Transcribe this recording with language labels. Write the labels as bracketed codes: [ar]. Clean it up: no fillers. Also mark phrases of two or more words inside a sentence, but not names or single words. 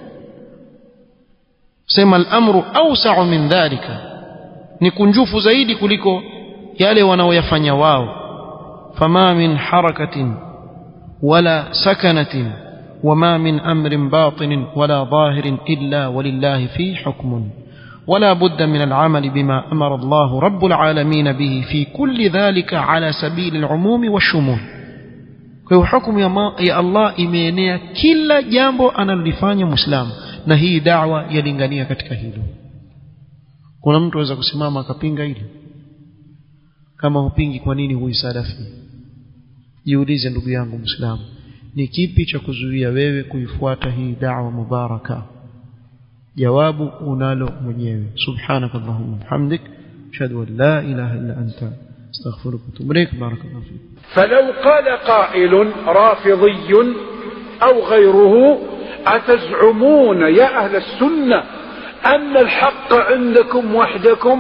[sw] Sema [ar] الأمر أوسع من ذلك, [sw] ni kunjufu zaidi kuliko yale wanaoyafanya wao. [ar] فما من حركة ولا سكنة وما من أمر باطن ولا ظاهر إلا ولله في حكم ولا بد من العمل بما أمر الله رب العالمين به في كل ذلك على سبيل العموم والشمول. [sw] kwa hukumu ya Allah imeenea kila jambo analolifanya Muislamu, na hii da'wa yalingania katika hilo. Kuna mtu anaweza kusimama akapinga hili? Kama hupingi, kwa nini huisadafi? Jiulize ndugu yangu Muislamu, ni kipi cha kuzuia wewe kuifuata hii [ar] دعوة مباركة? [sw] Jawabu unalo mwenyewe. [ar] سبحانك اللهم وبحمدك أشهد أن لا إله إلا أنت أستغفرك وأتوب إليك. بارك الله فيك. فلو قال قائل رافضي أو غيره: أتزعمون يا أهل السنة أن الحق عندكم وحدكم؟